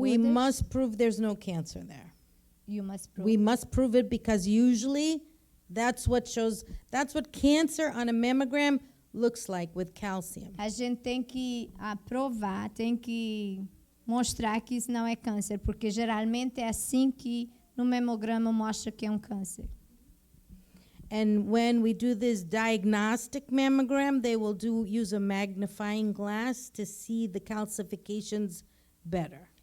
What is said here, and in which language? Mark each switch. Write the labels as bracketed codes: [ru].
[en] we must prove there's no cancer there. you must prove. We must prove it because usually that's what cancer on a mammogram looks like with calcium. [pt] A gente tem que provar, tem que mostrar que isso não é câncer, porque geralmente é assim que no mamograma mostra que é um câncer. [en] And when we do this diagnostic mammogram, they will use a magnifying glass to see the calcifications better.